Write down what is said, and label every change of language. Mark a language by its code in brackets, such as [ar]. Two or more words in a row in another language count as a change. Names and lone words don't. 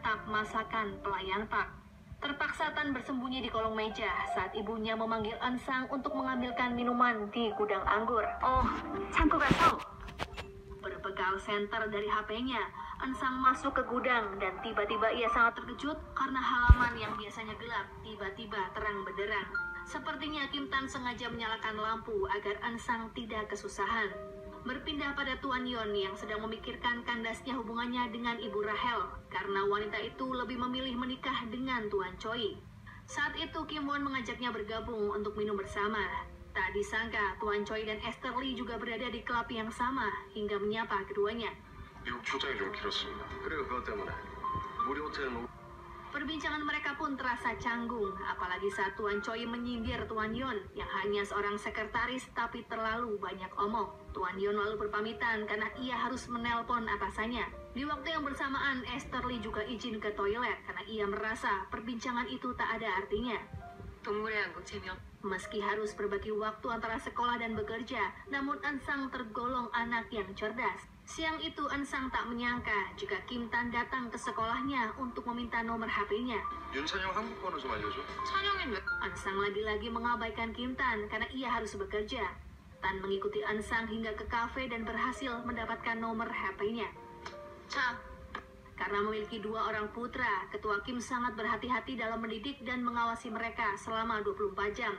[id] masakan pelayan Park. Terpaksa Tan bersembunyi di kolong meja saat ibunya memanggil Ansang untuk mengambilkan minuman di gudang anggur. [ko] Oh, 창고 가서. [id] Berbekal senter dari HP-nya, Ansang masuk ke gudang dan tiba-tiba ia sangat terkejut karena halaman yang biasanya gelap tiba-tiba terang benderang. Sepertinya Kim Tan sengaja menyalakan lampu agar Ansang tidak kesusahan. Berpindah pada Tuan Yon yang sedang memikirkan kandasnya hubungannya dengan Ibu Rahel karena wanita itu lebih memilih menikah dengan Tuan Choi. Saat itu Kim Won mengajaknya bergabung untuk minum bersama. Tak disangka Tuan Choi dan Esther Lee juga berada di klub yang sama hingga menyapa keduanya. [ko] 미국 출장이 좀 길었습니다. 그래요, 그것 때문에 우리 호텔 [id] Perbincangan mereka pun terasa canggung, apalagi saat Tuan Choi menyindir Tuan Yon yang hanya seorang sekretaris tapi terlalu banyak omong. Tuan Yon lalu berpamitan karena ia harus menelpon atasannya. Di waktu yang bersamaan, Esther Lee juga izin ke toilet karena ia merasa perbincangan itu tak ada artinya. Meski harus berbagi waktu antara sekolah dan bekerja, namun Ansang tergolong anak yang cerdas. Siang itu Ansang tak menyangka jika Kim Tan datang ke sekolahnya untuk meminta nomor HP-nya. [ko] 윤찬영 한국 번호 좀 알려줘. [id] Ansang lagi-lagi mengabaikan Kim Tan karena ia harus bekerja. Tan mengikuti Ansang hingga ke kafe dan berhasil mendapatkan nomor HP-nya. Karena memiliki dua orang putra, Ketua Kim sangat berhati-hati dalam mendidik dan mengawasi mereka selama 24 jam.